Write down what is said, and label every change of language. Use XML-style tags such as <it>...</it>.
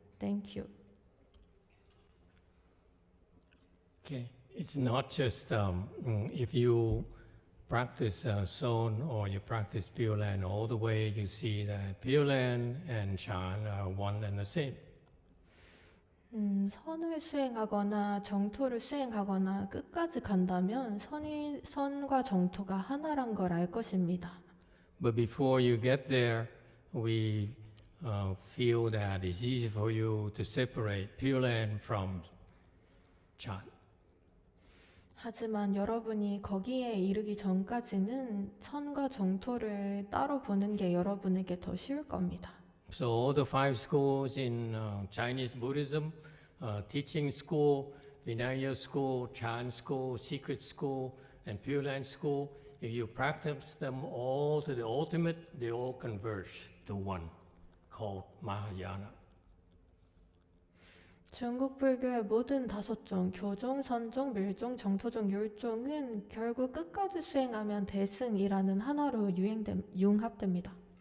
<en>Thank you. Okay, it's not just if you practice Son or you practice Pure Land all the way, you see that Pure Land and Chan are one and the same.</en> <ko>선을 수행하거나 정토를 수행하거나 끝까지 간다면 선과 정토가 하나란 걸 알 것입니다.</ko> <en>But before you get there, we feel that it's easy for you to separate Pure Land from Chan.</en> <ko>하지만 여러분이 거기에 이르기 전까지는 선과 정토를 따로 보는 게 여러분에게 더 쉬울 겁니다.</ko> <en>So all the 5 schools in Chinese Buddhism, teaching school, Vinaya school, Chan school, secret school, and Pure Land school, if you practice them all to the ultimate, they all converge to one, called Mahayana.</en> <ko>중국 불교의 모든 5종, 교종, 선종, 밀종, 정토종, 율종은 결국 끝까지 수행하면 대승이라는 하나로 융합됩니다.</ko>